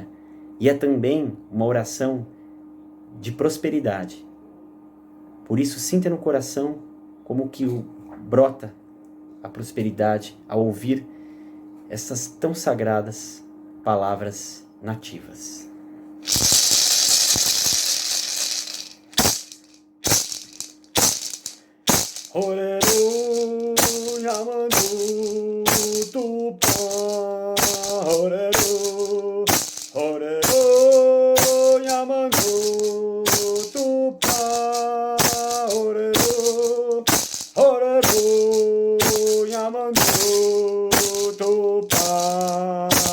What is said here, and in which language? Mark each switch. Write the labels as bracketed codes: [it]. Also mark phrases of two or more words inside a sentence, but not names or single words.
[pt] E é também uma oração de prosperidade. Por isso, sinta no coração como que brota a prosperidade ao ouvir essas tão sagradas palavras nativas. [gn] Oreru, Nhamandu, Tupã, Oreru, Oreru, Nhamandu, Tupã, Oreru, Oreru, Nhamandu, Tupã,